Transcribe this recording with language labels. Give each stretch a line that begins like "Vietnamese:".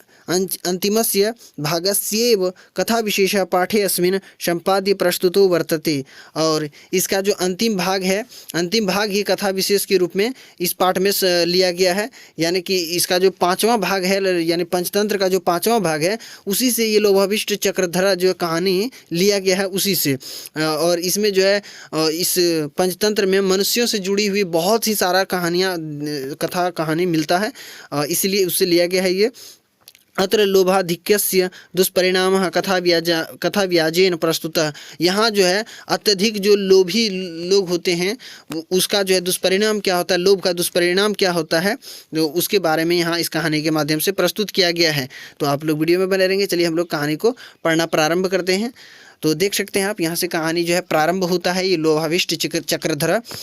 Sanskrit: अंतिमस्य भागस्येव कथा विशेषः पाठे अस्मिन् संपाद्य प्रस्तुतो वर्तते।
Hindi: और इसका जो अंतिम भाग है, अंतिम भाग ही कथा विशेष के रूप में इस पाठ में लिया गया है। यानी कि इसका जो 5वां भाग है, यानी पंचतंत्र का जो 5वां भाग है, उसी से ये लोभाभिष्ट चक्रधर जो कहानी लिया गया है, उसी से। और इसमें जो है इस पंचतंत्र में मनुष्यों से जुड़ी हुई बहुत ही सारा कहानी मिलता है, इसलिए उससे लिया गया है ये।
Sanskrit: अत्र लोभाधिक्यस्य दुष्परिणामः कथा व्याजेन प्रस्तुतः।
Hindi: यहाँ जो है अत्यधिक जो लोभी लोग होते हैं उसका जो है दुष्परिणाम क्या होता है, लोभ का दुष्परिणाम क्या होता है, तो उसके बारे में यहाँ इस कहानी के माध्यम से प्रस्तुत किया गया है। तो आप लोग वीडियो में बने रहेंगे। चलिए हम लोग कहानी को पढ़ना प्रारंभ करते हैं। तो देख सकते हैं आप, यहाँ से कहानी जो है प्रारंभ होता है, ये लोभाभिष्ट चक्रधर।